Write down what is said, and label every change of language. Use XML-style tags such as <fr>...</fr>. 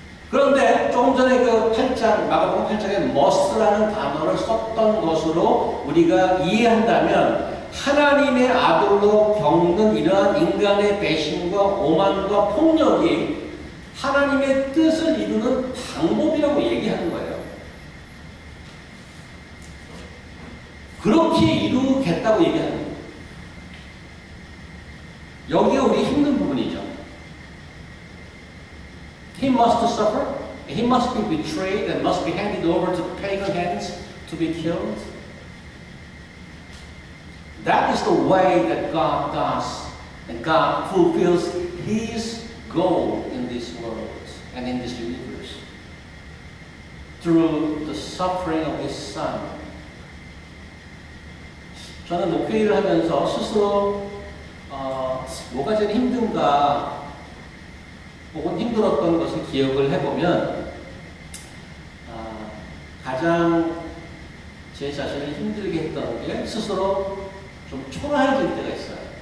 <ko>그런데 조금 전에 그 8장, 마가복음 8장에 must라는 단어를 썼던 것으로 우리가 이해한다면 하나님의 아들로 겪는 이러한 인간의 배신과 오만과 폭력이 하나님의 뜻을 이루는 방법이라고 얘기하는 거예요. 그렇게 이루겠다고 얘기하는 거예요. 여기가 우리 힘든 부분이죠.</ko> <en>He must suffer, he must be betrayed and must be handed over to the pagan hands to be killed. That is the way that God does, and God fulfills His goal in this world and in this universe through the suffering of His Son.</en> <ko>저는 목회를 하면서 스스로 뭐가 제일 힘든가 혹은 힘들었던 것을 기억을 해보면 가장 제 자신을 힘들게 했던 게 스스로 좀 초라해질 때가 있어요.</ko>